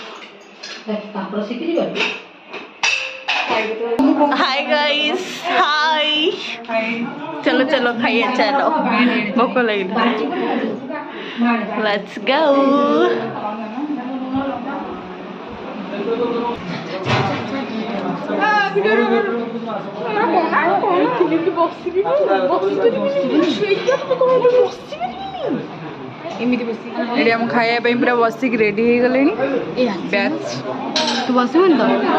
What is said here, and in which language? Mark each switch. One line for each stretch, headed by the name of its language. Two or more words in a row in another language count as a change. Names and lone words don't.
English: hi guys hi hi
Hindi: चलो चलो खाइए चलो भूख लगी
English: let's go
Odia: ଏମିତି ବସି ଏଠି ଆମ ଖାଇବା ପାଇଁ ପୁରା ବସିକି ରେଡି ହେଇଗଲେଣି ବ୍ୟାଚ୍ ତୁ ବସିବୁନି ତ